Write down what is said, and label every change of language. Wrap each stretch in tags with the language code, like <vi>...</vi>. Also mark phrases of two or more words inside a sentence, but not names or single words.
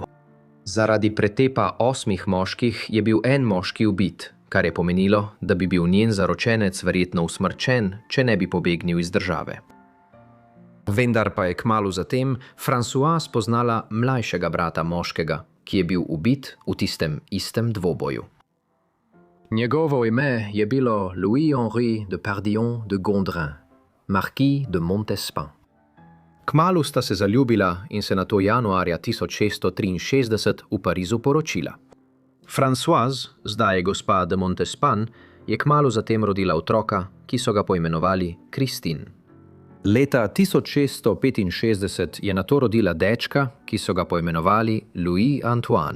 <sl>Zaradi pretepa 8 moških je bil en moški ubit, kar je pomenilo, da bi bil njen zaročenec verjetno usmrčen, če ne bi pobegnil iz države. Vendar pa je kmalu zatem Françoise poznala mlajšega brata moškega, ki je bil ubit v tistem istem dvoboju. Njegovo ime je bilo Louis-Henri de Pardillon de Gondrin, marquis de Montespan. Kmalu sta se zaljubila in se nato januarja 1663 v Parizu poročila. Françoise, zdaj gospa de Montespan, je kmalu zatem rodila otroka, ki so ga poimenovali Christine. Leta 1665 je nato rodila dečka, ki so ga poimenovali Louis Antoine.</sl>